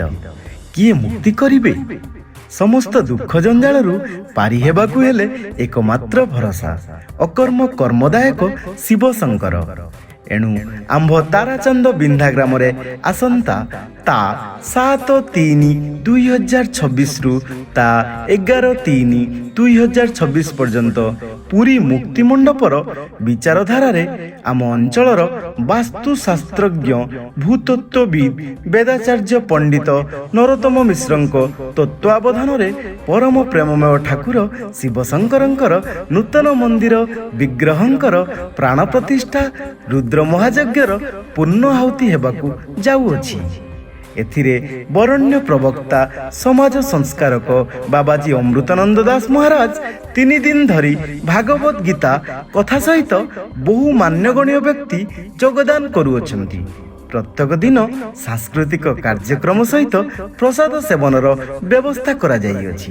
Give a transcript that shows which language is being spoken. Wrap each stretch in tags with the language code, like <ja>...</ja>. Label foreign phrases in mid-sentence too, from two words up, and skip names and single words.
<or>କିଏ ମୁକ୍ତି କରିବେ? ସମସ୍ତ ଦୁଃଖ ଜଞ୍ଜାଳରୁ ପାରି ହେବାକୁ ହେଲେ ଏକମାତ୍ର ଭରସା ଅକର୍ମ କର୍ମଦାୟକ ଶିବ ଶଙ୍କର। ଏଣୁ ଆମ୍ଭ ତାରାଚାନ୍ଦ ବିନ୍ଧା ଗ୍ରାମ ଆସନ୍ତା ତା 7/3/2026 ରୁ ତା 11/3/2026 ପର୍ଯ୍ୟନ୍ତ ପୁରୀ ମୁକ୍ତି ମଣ୍ଡପର ବିଚାରଧାରା ଆମ ଅଞ୍ଚଳର ବାସ୍ତୁଶାସ୍ତ୍ରଜ୍ଞ ଭୂତତ୍ତ୍ୱବିଦ ବେଦାଚାର୍ଯ୍ୟ ପଣ୍ଡିତ ନରୋତ୍ତମ ମିଶ୍ରଙ୍କ ତତ୍ତ୍ୱାବଧାନ ପରମ ପ୍ରେମମୟ ଠାକୁର ଶିବଶଙ୍କରଙ୍କର ନୂତନ ମନ୍ଦିର ବିଗ୍ରହଙ୍କର ପ୍ରାଣ ପ୍ରତିଷ୍ଠା ରୁଦ୍ର ମହାଯଜ୍ଞର ପୂର୍ଣ୍ଣାହୁତି ହେବାକୁ ଯାଉଅଛି। ଏଥିରେ ବରେଣ୍ୟ ପ୍ରବକ୍ତା ସମାଜ ସଂସ୍କାରକ ବାବାଜୀ ଅମୃତାନନ୍ଦ ଦାସ ମହାରାଜ 3 ଦିନ ଧରି ଭାଗବତ ଗୀତା କଥା ସହିତ ବହୁ ମାନ୍ୟଗଣ୍ୟ ବ୍ୟକ୍ତି ଯୋଗଦାନ କରୁଅଛନ୍ତି। ପ୍ରତ୍ୟେକ ଦିନ ସାଂସ୍କୃତିକ କାର୍ଯ୍ୟକ୍ରମ ସହିତ ପ୍ରସାଦ ସେବନର ବ୍ୟବସ୍ଥା କରା ଯାଇଅଛି।</or>